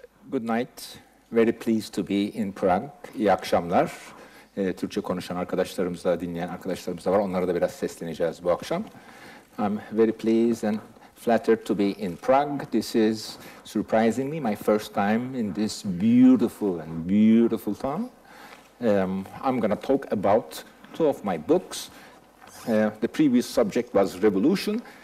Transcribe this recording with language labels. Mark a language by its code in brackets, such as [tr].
[en] Good night. Very pleased to be in Prague. [tr] İyi akşamlar. Türkçe konuşan arkadaşlarımız da, dinleyen arkadaşlarımız da var. Onlara da biraz sesleneceğiz bu akşam. [en] I'm very pleased and flattered to be in Prague. This is surprisingly my first time in this beautiful town. I'm going to talk about two of my books. The previous subject was revolution.